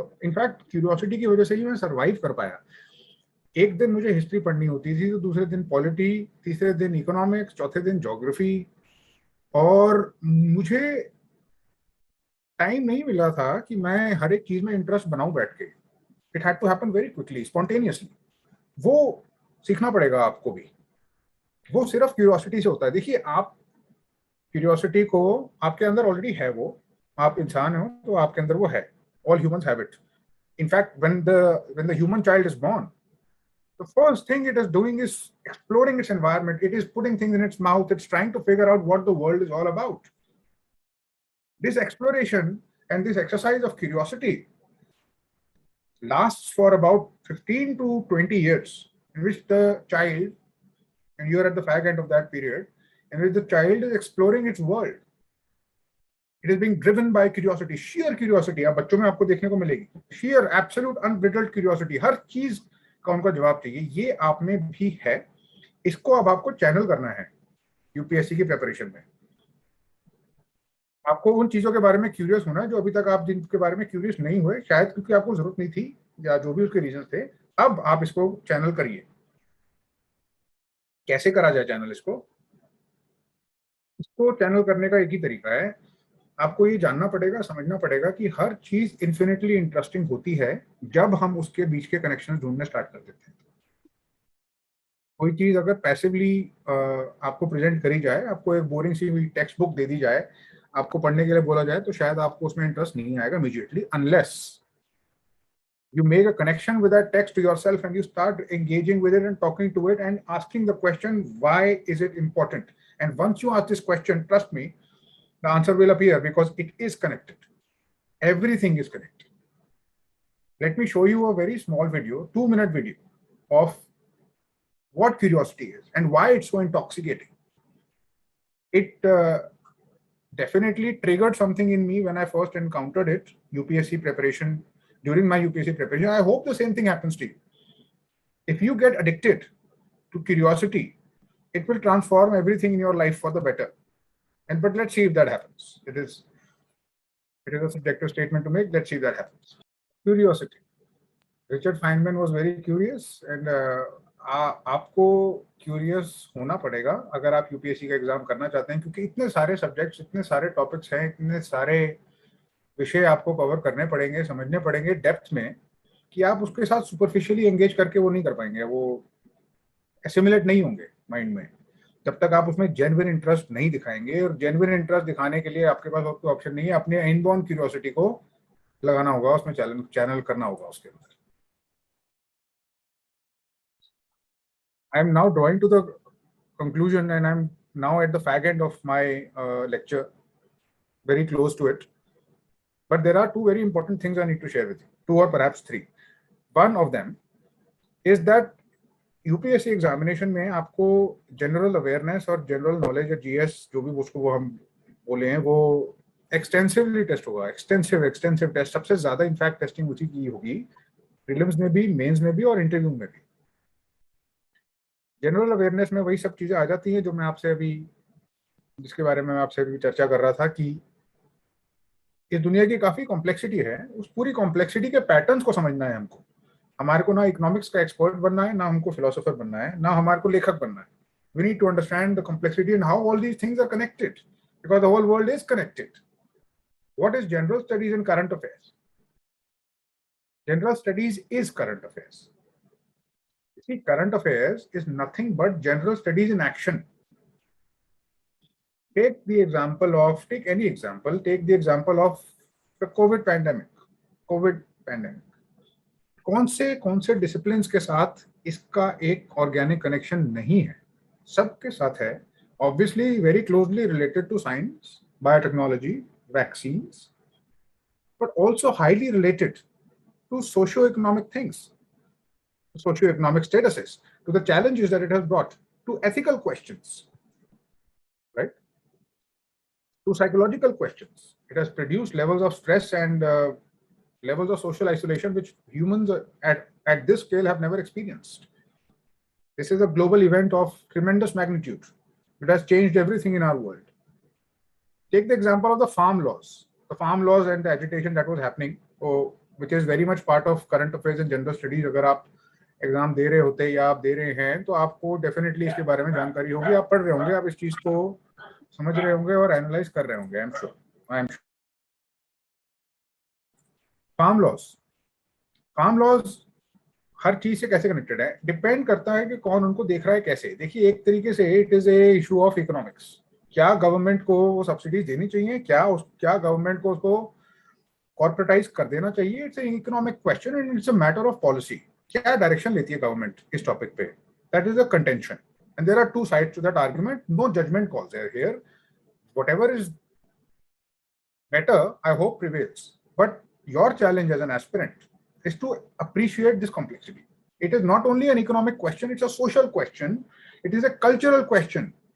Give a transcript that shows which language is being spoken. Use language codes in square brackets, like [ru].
[hi] In fact curiosity की वजह से ही मैं सर्वाइव कर पाया। एक दिन मुझे हिस्ट्री पढ़नी होती थी, तो दूसरे दिन पॉलिटी, तीसरे दिन इकोनॉमिक्स, चौथे दिन ज्योग्राफी, और मुझे टाइम नहीं मिला था कि मैं हर एक चीज में इंटरेस्ट बनाऊं बैठ के। [en] It had to happen very quickly, spontaneously. [hi] वो सीखना पड़ेगा आपको भी। वो सिर्फ क्यूरियोसिटी से होता है। देखिए, आप क्यूरियोसिटी को आपके अंदर ऑलरेडी है, वो आप इंसान हो तो आपके अंदर वो है। [en] All humans have it. In fact when the human child is born, the first thing it is doing is exploring its environment. It is putting things in its mouth. It's trying to figure out what the world is all about. This exploration and this exercise of curiosity lasts for about 15 to 20 years, in which the child, and you are at the fag end of that period, in which the child is exploring its world. It is being driven by curiosity, sheer curiosity. [hi] अब बच्चों में आपको देखने को मिलेगी [en] sheer, absolute, unbridled curiosity. [hi] हर चीज का उनको जवाब चाहिए। ये आप में भी है, इसको अब आपको चैनल करना है यूपीएससी की प्रिपरेशन में। आपको उन चीजों के बारे में क्यूरियस होना है जो अभी तक आप जिनके बारे में क्यूरियस नहीं हुए, शायद क्योंकि आपको जरूरत नहीं थी या जो भी उसके रीजन थे। अब आप इसको चैनल करिए। कैसे करा जाए चैनल? इसको चैनल करने का एक ही तरीका है। आपको ये जानना पड़ेगा, समझना पड़ेगा कि हर चीज इन्फिनिटली इंटरेस्टिंग होती है जब हम उसके बीच के कनेक्शन ढूंढने स्टार्ट कर देते हैं। कोई चीज अगर पैसिवली आपको प्रेजेंट करी जाए, आपको एक बोरिंग सी टेक्स्ट बुक दे दी जाए, आपको पढ़ने के लिए बोला जाए, तो शायद आपको उसमें इंटरेस्ट नहीं आएगा immediately, unless [en] you make a connection with that text to yourself and you start engaging with it and talking to it and asking the question, why is it important? And once you ask this question, trust me, the answer will appear, because it is connected. Everything is connected. Let me show you a very small video, 2-minute video of what curiosity is and why it's so intoxicating. It definitely triggered something in me when I first encountered it, UPSC preparation. During my UPSC preparation, I hope the same thing happens to you. If you get addicted to curiosity, it will transform everything in your life for the better. But let's see if that happens. It is a subjective statement to make. Let's see if that happens. Curiosity. Richard Feynman was very curious, and [hi] आपको curious होना पड़ेगा अगर आप UPSC का exam करना चाहते हैं, क्योंकि इतने सारे सब्जेक्ट्स, इतने सारे टॉपिक्स हैं, इतने सारे विषय आपको कवर करने पड़ेंगे, समझने पड़ेंगे डेप्थ में, कि आप उसके साथ सुपरफिशियली एंगेज करके वो नहीं कर पाएंगे, वो एसिमुलेट नहीं होंगे माइंड में जब तक आप उसमें जेन्युइन इंटरेस्ट नहीं दिखाएंगे। और जेन्युइन इंटरेस्ट दिखाने के लिए आपके पास और कोई ऑप्शन नहीं है, अपने इनबॉर्न क्यूरियोसिटी को लगाना होगा, उसमें चैनल करना होगा उसके अंदर। [en] I am now drawing to the conclusion, and I'm now at the fag end of my lecture, very close to it. But there are 2 very important things I need to share with you, 2 or perhaps 3. One of them is that [hi] UPSC examination में आपको general awareness और general knowledge या GS जो भी उसको वो हम बोले हैं, वो एक्सटेंसिवली टेस्ट होगा। एक्सटेंसिव टेस्ट, सबसे ज्यादा इनफैक्ट टेस्टिंग उसी की होगी, प्रीलिम्स में भी, मेंस में भी और इंटरव्यू में भी। जनरल अवेयरनेस में वही सब चीजें आ जाती हैं जो मैं आपसे अभी, जिसके बारे में मैं आपसे अभी चर्चा कर रहा था, कि इस दुनिया की काफी कॉम्प्लेक्सिटी है, उस पूरी कॉम्प्लेक्सिटी के पैटर्न्स को समझना है हमको। हमारे को ना इकोनॉमिक्स का एक्सपर्ट बनना है, ना हमको फिलोसोफर बनना है, ना हमारे को लेखक बनना है। [en] We need to understand the complexity and how all these things are connected, because the whole world is connected. What is general studies and current affairs? General studies is current affairs. You see, current affairs is nothing but general studies in action. Take the example of, take any example, take the example of the COVID pandemic. COVID pandemic. [hi] कौन से disciplines के साथ इसका एक organic connection नहीं है? सबके साथ है. [en] Obviously very closely related to science, biotechnology, vaccines, but also highly related to socio-economic things, socio-economic statuses, to the challenges that it has brought, to ethical questions, right? To psychological questions. It has produced levels of stress and levels of social isolation which humans at this scale have never experienced. This is a global event of tremendous magnitude. It has changed everything in our world. Take the example of the farm laws and the agitation that was happening, which is very much part of current affairs and general studies. [hi] अगर आप exam दे रहे होते या आप दे रहे हैं तो आपको डेफिनेटली इसके बारे में जानकारी होगी, आप पढ़ रहे होंगे, आप इस चीज को समझ रहे होंगे और एनालाइज कर रहे होंगे. [en] I am sure. [hi] Farm laws हर चीज से कैसे कनेक्टेड है, डिपेंड करता है कि कौन उनको देख रहा है कैसे. देखिए, एक तरीके से [en] It is a issue of economics. [hi] क्या गवर्नमेंट को वो सब्सिडीज देनी चाहिए, क्या गवर्नमेंट को उसको कॉर्पोरेटाइज कर देना चाहिए? [en] It's an economic question and it's a matter of policy. [hi] क्या डायरेक्शन लेती है गवर्नमेंट इस टॉपिक पे? [en] That is a contention and there are two sides to that argument. No judgement calls are here. Whatever इज better, I hope, prevails. But your challenge as an aspirant is to appreciate this complexity. It is not only an economic question, it's a social question. It is a cultural question.